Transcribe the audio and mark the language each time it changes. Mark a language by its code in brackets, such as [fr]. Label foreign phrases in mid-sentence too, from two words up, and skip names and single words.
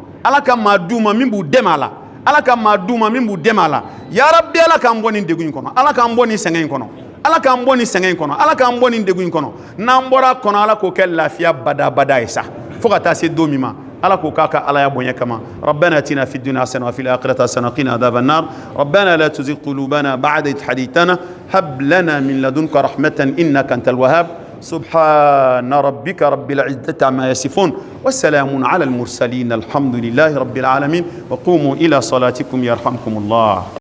[bm] ala ka maa d'u ma min b'u dɛmɛ a la ala ka maa d'u ma min b'u dɛmɛ a la yarabi ala k'an bɔ nin degun in kɔnɔ ala k'an bɔ nin sɛgɛn in kɔnɔ ala k'an bɔ nin sɛgɛn in kɔnɔ ala k'an bɔ nin degun in kɔnɔ n'an bɔra a kɔnɔ ala k'o kɛ lafiya badabada ye sa fo ka taa se don min ma ala k'o k'a ka alaya bonya kama [ar] ربنا آتنا في الدنيا حسنة وفي الآخرة حسنة وقنا عذاب النار ربنا لا تزغ قلوبنا بعد إذ هديتنا هب لنا من لدنك رحمة إنك أنت الوهاب سبحان ربك رب العزة عما يصفون والسلام على المرسلين الحمد لله رب العالمين وقوموا إلى صلاتكم يرحمكم الله